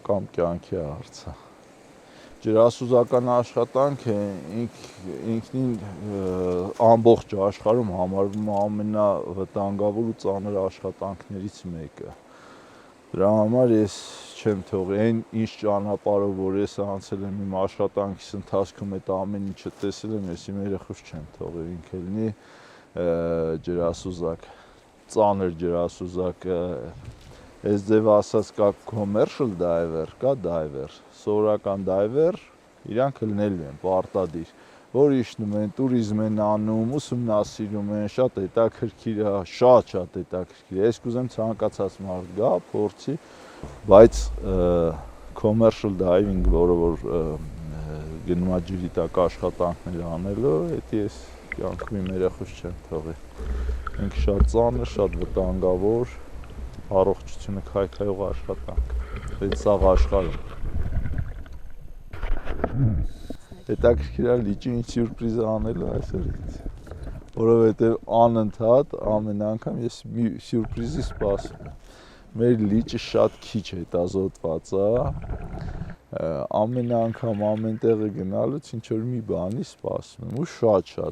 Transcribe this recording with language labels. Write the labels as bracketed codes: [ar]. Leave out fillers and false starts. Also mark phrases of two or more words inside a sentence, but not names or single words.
[hy] կամ կյանքի հարց է։ Ջրասուզական աշխատանքը ինքնին ամբողջ աշխարհում համարվում է ամենավտանգավոր ու ծանր աշխատանքներից մեկը։ Դրա համար ես չեմ թողի այն ինչ ճանապարհով, որ ես անցել եմ իմ աշխատանքիս ընթացքում, այդ ամեն ինչը տեսել եմ, ես իմ երեխուս չեմ թողի, ինքը լինի ջրասուզակ, ծանր ջրասուզակ, այս ձև ասած կա [en] commercial diver, [hy] կա diver, սովորական diver, իրանք լինելու են պարտադիր, որ իջնում են, տուրիզմ են անում, ուսումնասիրում են, շատ հետաքրքիր է, շատ հետաքրքիր է, ես կուզեմ ցանկացած մարդ գա, փորձի, բայց [en] commercial diving, [hy] որը որ գնում է ջրի տակ աշխատանքներ անելու, դա ես կյանքում իմ երեխուս չեմ թողի, ինքը շատ ծանր, շատ վտանգավոր, առողջությունը քայքայող աշխատանք, այդ սաղ աշխարհում։ Հետաքրքիր է լիճի ինչ սյուրպրիզ անելու այսօրից, որովհետև անընդհատ ամեն անգամ ես մի սյուրպրիզի սպասում եմ։ Մեր լիճը շատ քիչ հետազոտված է, ամեն անգամ ամեն տեղը գնալուց ինչ որ մի բանի սպասում եմ ու շատ